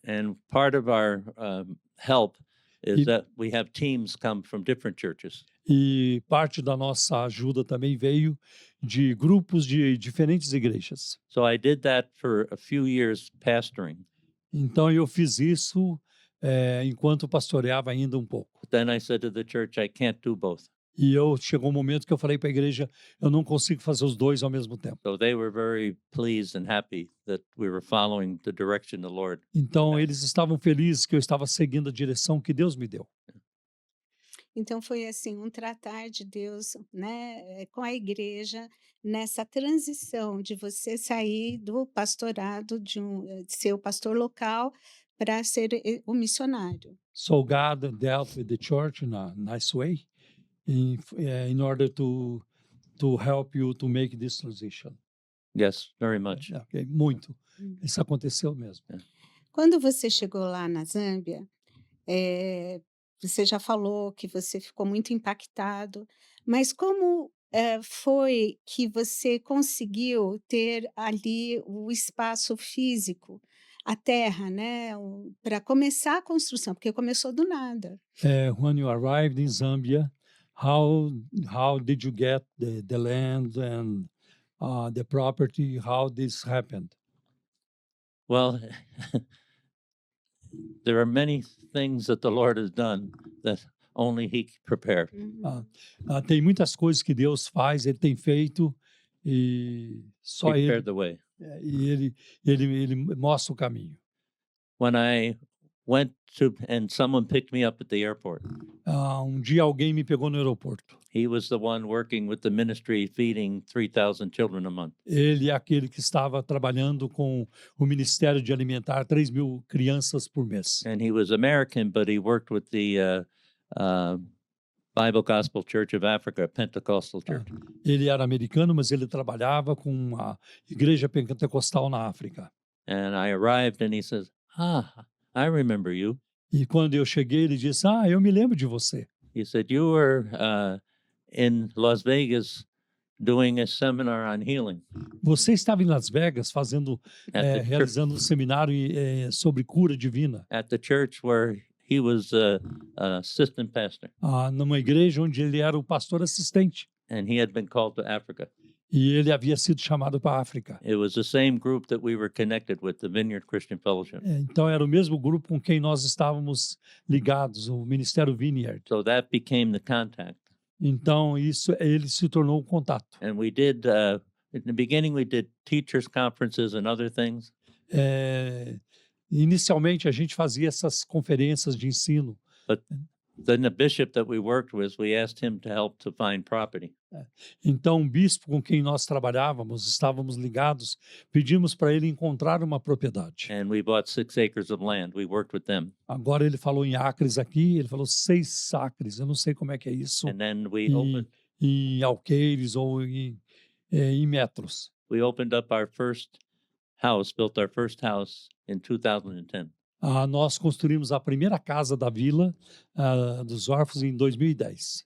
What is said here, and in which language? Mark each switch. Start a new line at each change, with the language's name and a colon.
English: And part of our help is E- that we have teams come from different churches.
Portuguese: E parte da nossa ajuda também veio de grupos de diferentes igrejas.
English: So I did that for a few years pastoring.
Portuguese: Então eu fiz isso enquanto pastoreava ainda um pouco.
English: But then I said to the church, I can't do both.
Portuguese: E chegou um momento que eu falei para a igreja, eu não consigo fazer os dois ao mesmo tempo.
English: So they were very pleased and happy that we were following the direction the Lord.
Portuguese: Então eles estavam felizes que eu estava seguindo a direção que Deus me deu. Então foi assim um tratar de Deus, né, com a igreja nessa transição de você sair do pastorado de ser o pastor local para ser o missionário.
English: So God dealt with the church in a nice way in order to help you to make this transition. Yes, very much.
Portuguese: Okay, muito. Hum. Isso aconteceu mesmo. Quando você chegou lá na Zâmbia, você já falou que você ficou muito impactado, mas como foi que você conseguiu ter ali o espaço físico, a terra, né, para começar a construção? Porque começou do nada.
English: When you arrived in Zambia, how did you get the land and the property? How this happened? Well, there are many things that the Lord has done that only He prepared. Uhum.
Portuguese: Tem muitas coisas que Deus faz, Ele tem feito e só Ele
English: Prepared the way.
Portuguese: e ele mostra o caminho.
English: When I went to, and someone picked me up at the airport.
Portuguese: Dia alguém me pegou no aeroporto.
English: He was the one working with the ministry feeding 3,000 children a month.
Portuguese: Ele é aquele que estava trabalhando com o Ministério de Alimentar 3.000 crianças por mês.
English: And he was American, but he worked with the Bible Gospel Church of Africa, a Pentecostal church.
Portuguese: Ele era americano, mas ele trabalhava com a igreja pentecostal na África.
English: And I arrived and he says, I remember you.
Portuguese: E quando eu cheguei, ele disse, eu me lembro de você.
English: He said, you were in Las Vegas doing a seminar on healing.
Portuguese: Você estava em Las Vegas fazendo,
English: At the church,
Portuguese: realizando um seminário sobre cura divina,
English: at the church where he was assistant pastor.
Portuguese: Numa igreja onde ele era o pastor assistente.
English: And he had been called to Africa.
Portuguese: E ele havia sido chamado para a África.
English: It was the same group that we were connected with, the Vineyard Christian Fellowship.
Portuguese: Então era o mesmo grupo com quem nós estávamos ligados, o Ministério Vineyard.
English: So that became the contact.
Portuguese: Então ele se tornou o contato.
English: And we did in the beginning, we did teachers conferences and other things.
Portuguese: Inicialmente, a gente fazia essas conferências de ensino.
English: Then the bishop that we worked with, we asked him to help to find property.
Portuguese: Então, o bispo com quem nós trabalhávamos, estávamos ligados, pedimos para ele encontrar uma propriedade.
English: And we bought 6 acres of land. We worked with them.
Portuguese: Agora ele falou em acres aqui, ele falou 6 acres, eu não sei como é que é isso,
English: And then we
Portuguese: em alqueires ou em metros.
English: opened up our first house, built our first house in 2010.
Portuguese: Nós construímos a primeira casa da vila dos órfãos em 2010.